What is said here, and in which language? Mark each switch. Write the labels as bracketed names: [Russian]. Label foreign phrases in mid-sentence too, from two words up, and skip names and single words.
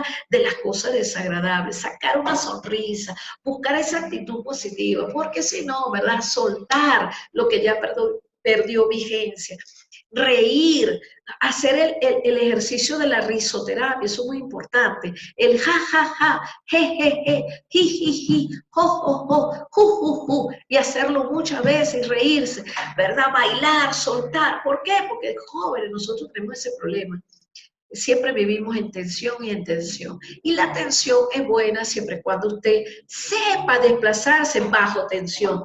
[Spanish] De las cosas desagradables, sacar una sonrisa, buscar esa actitud positiva, porque si no, ¿verdad? Soltar lo que ya perdió vigencia. Reír, hacer el ejercicio de la risoterapia, eso es muy importante. El ja, ja, ja, je, je, je, ji, ji, ji, jo, jo, jo, ju, ju, ju, y hacerlo muchas veces y reírse, ¿verdad? Bailar, soltar. ¿Por qué? Porque jóvenes, nosotros tenemos ese problema. Siempre vivimos en tensión y en tensión. Y la tensión es buena siempre y cuando usted sepa desplazarse bajo tensión.